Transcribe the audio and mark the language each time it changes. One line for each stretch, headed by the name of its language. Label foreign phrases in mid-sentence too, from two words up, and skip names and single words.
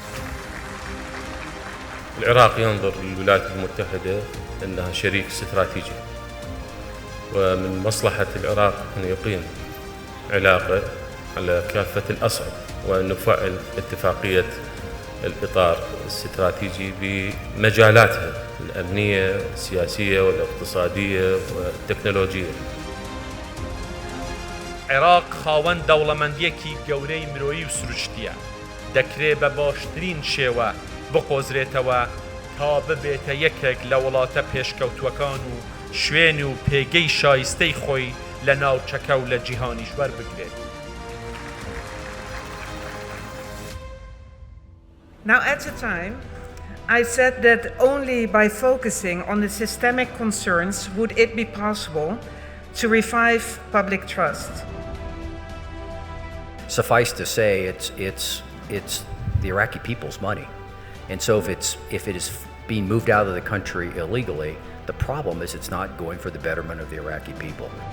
Arabic: العراق ينظر للولايات المتحدة أنها شريك استراتيجي، ومن مصلحة العراق أن يقيم علاقة على كافة الأصعدة وأن نفعل اتفاقية الإطار الاستراتيجي بمجالاتها الأمنية السياسية والاقتصادية والتكنولوجية.
Central Kurdish: عێراق خاوەن دەوڵەمەندیەکی گەورەی مرۆیی و سروشتیە، دەکرێت بە باشترین شێوە بقۆزرێتەوە تا ببێتە یەکێک لە وڵاتە پێشکەوتووەکان و شوێن و پێگەی شایستەی خۆی لە ناوچەکە و لە جیهانیش وەربگرێت.
English: Now, at the time, I said that only by focusing on the systemic concerns would it be possible to revive public trust. Suffice to say, it's the Iraqi people's money, and so if it is being moved out of the country illegally, the problem is it's not going for the betterment of the Iraqi people.